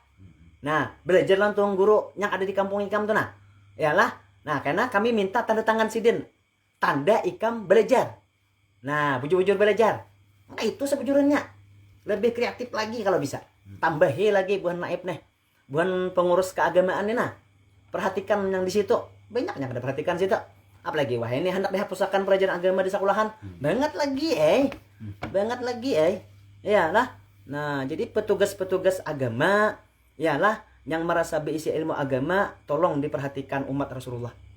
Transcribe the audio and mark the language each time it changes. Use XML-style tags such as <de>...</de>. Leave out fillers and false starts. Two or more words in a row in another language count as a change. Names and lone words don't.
<bjn>Nah, belajarlah tuan guru yang ada di kampung ikam tuh nah. Yalah. Nah, karena kami minta tanda tangan sidin. Tanda ikam belajar. Nah, bujur-bujur belajar. Nah, itu sebujurnya. Lebih kreatif lagi kalau bisa. Tambahi lagi buhan naib nih. Buhan pengurus keagamaan nih nah. Perhatikan yang di situ. Banyak yang ada perhatikan situ.</bjn> <id>Apalagi wah ini hendak dihapuskan pelajaran agama di sekolahan.</id> <bjn>Banget lagi Iyalah.</bjn> <id>Nah, jadi petugas-petugas agama iyalah yang merasa berisi ilmu agama tolong diperhatikan umat Rasulullah.</id>